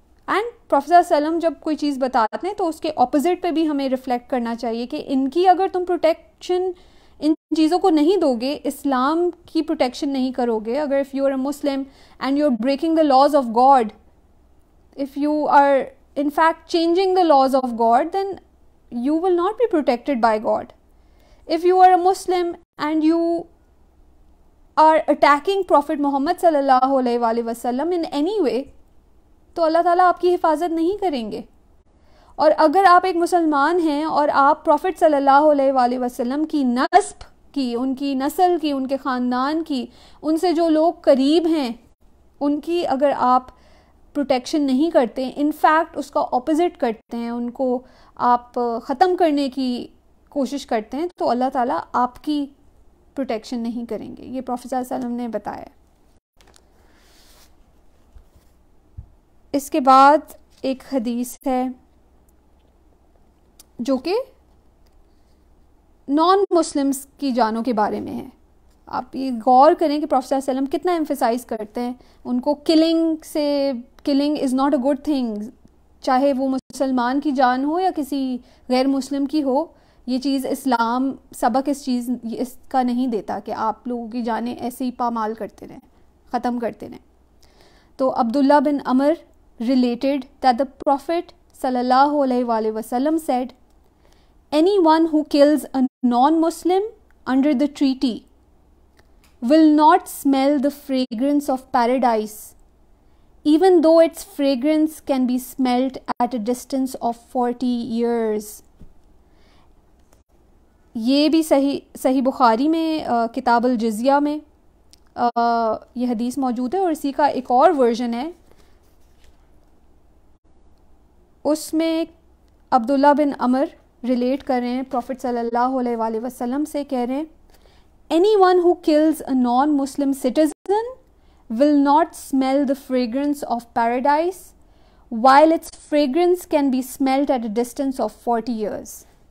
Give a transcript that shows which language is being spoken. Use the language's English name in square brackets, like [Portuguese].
[Urdu] And prophet صلی اللہ علیہ وسلم جب کوئی چیز بتاتے ہیں تو اس کے اپوزٹ پہ بھی ہمیں ریفلیکٹ کرنا چاہیے کہ ان کی اگر تم پروٹیکشن ان چیزوں کو نہیں دو گے, اسلام کی پروٹیکشن نہیں کرو گے, اگر [English] If you are a Muslim and you are breaking the laws of God, if you are in fact changing the laws of God, then you will not be protected by God. If you are a Muslim and you are attacking Prophet Muhammad sallallahu alayhi wa sallam in any way, [Urdu] تو اللہ تعالیٰ آپ کی حفاظت نہیں کریں گے. اور اگر آپ ایک مسلمان ہیں اور آپ پروفٹ صلی اللہ علیہ وآلہ وسلم کی نسب کی, ان کی نسل کی, ان کے خاندان کی, ان سے جو لوگ قریب ہیں ان کی اگر آپ پروٹیکشن نہیں کرتے, ان فیکٹ اس کا اپوزٹ کرتے ہیں, ان کو آپ ختم کرنے کی کوشش کرتے ہیں, تو اللہ تعالیٰ آپ کی پروٹیکشن نہیں کریں گے. یہ پروفیٹ صلی اللہ علیہ وسلم نے بتایا. اس کے بعد ایک حدیث ہے جو کہ نان مسلمس کی جانوں کے بارے میں ہے. آپ یہ غور کریں کہ پروفیٹ صلی اللہ علیہ وسلم کتنا ایمفیسائز کرتے ہیں ان کو. [English] killing is not a good thing, [Urdu] چاہے وہ مسلمان کی جان ہو یا کسی غیر مسلم کی ہو. یہ چیز اسلام سبق اس کا نہیں دیتا کہ آپ لوگوں کی جانیں ایسے ہی پامال کرتے رہیں, ختم کرتے رہیں. [English] تو Abdullah bin Umar related that the Prophet sallallahu alaihi wa wasallam said, anyone who kills a non-Muslim under the treaty will not smell the fragrance of paradise even though its fragrance can be smelt at a distance of 40 years. [Urdu] یہ بھی صحیح بخاری میں کتاب الجزیہ میں یہ حدیث موجود ہے، اور اسی کا ایک اور ورژن ہے، اس میں عبداللہ بن عمر ریلیٹ کر رہے ہیں پروفٹ صلی اللہ علیہ وآلہ وسلم سے، کہہ رہے ہیں [English] anyone who kills a non-Muslim citizen will not smell the fragrance of paradise while its fragrance can be smelt at a distance of 40 years.